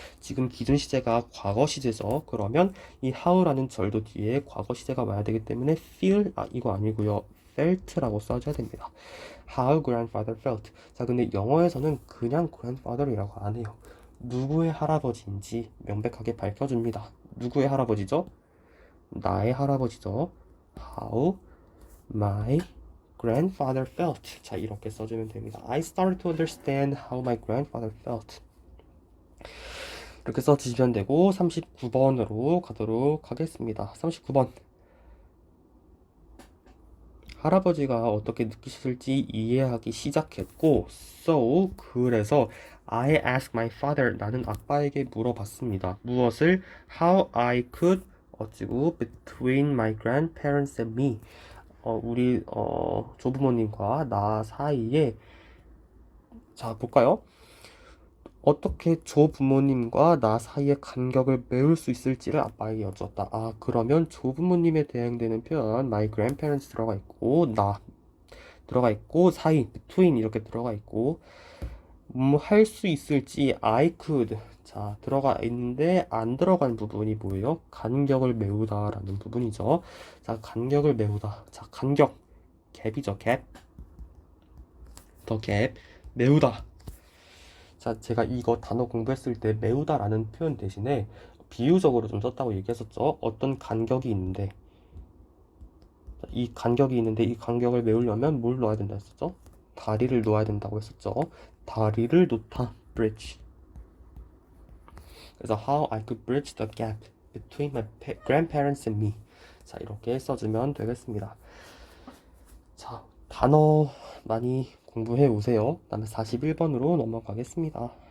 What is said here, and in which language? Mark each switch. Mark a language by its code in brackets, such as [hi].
[ko] 지금 기준 시제가 과거 시제죠. 그러면 이 how라는 절도 뒤에 과거 시제가 와야 되기 때문에 feel 이거 아니고요. felt라고 써줘야 됩니다. [en] How grandfather felt. [ko] 자, 근데 영어에서는 그냥 grandfather이라고 안 해요. 누구의 할아버지인지 명백하게 밝혀줍니다. 누구의 할아버지죠? 나의 할아버지죠. [en] How my grandfather felt. [ko] 자, 이렇게 써주면 됩니다. [en] I started to understand how my grandfather felt. [ko] 이렇게 써주시면 되고 39번으로 가도록 하겠습니다. 39번. 할아버지가 어떻게 느끼실지 이해하기 시작했고 그래서 [en] I asked my father. [ko] 나는 아빠에게 물어봤습니다. 무엇을? [en] How I could [ko] 어찌고 [en] between my grandparents and me. [ko] 우리 조부모님과 나 사이에 자 볼까요? 어떻게 조부모님과 나 사이의 간격을 메울 수 있을지를 아빠에게 여쭈었다. 아, 그러면 조부모님에 대응되는 표현 [en] my grandparents [ko] 들어가 있고 나 들어가 있고 사이 between 이렇게 들어가 있고 할 수 있을지 I could 자 들어가 있는데 안 들어간 부분이 뭐예요? 간격을 메우다 라는 부분이죠. 자 간격을 메우다. 자 간격 갭이죠. 갭 더 갭 메우다. 자 제가 이거 단어 공부했을 때 메우다 라는 표현 대신에 비유적으로 좀 썼다고 얘기했었죠. 어떤 간격이 있는데 이 간격이 있는데 이 간격을 메우려면 뭘 넣어야 된다 했었죠? 다리를 놓아야 된다고 했었죠. 다리를 놓다 bridge. 그래서 [en] how I could bridge the gap between my grandparents and me. [ko] 자 이렇게 써주면 되겠습니다. 자 단어 많이 공부해 오세요. 다음에 41번으로 넘어가겠습니다.